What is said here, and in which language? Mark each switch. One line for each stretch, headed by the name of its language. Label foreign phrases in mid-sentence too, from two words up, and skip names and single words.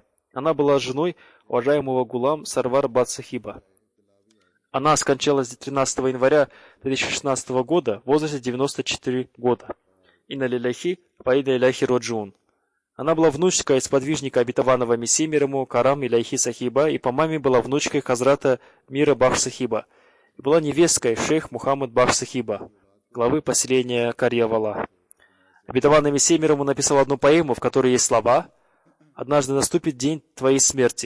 Russian: Она была женой уважаемого Гулам Сарвар Бат Сахиба. Она скончалась 13 января 2016 года в возрасте 94 года.
Arabic: إنا لله وإنا إليه راجعون.
Russian: Она была внучкой сподвижника обетованного Мессии мир ему Карам Иляхи Сахиба и по маме была внучкой Хазрата Мира Бахш Сахиба. И была невесткой шейх Мухаммад Бахш Сахиба, главы поселения Карьявала. Обетованный Мессия мир ему написал одну поэму, в которой есть слова «Однажды наступит день твоей смерти».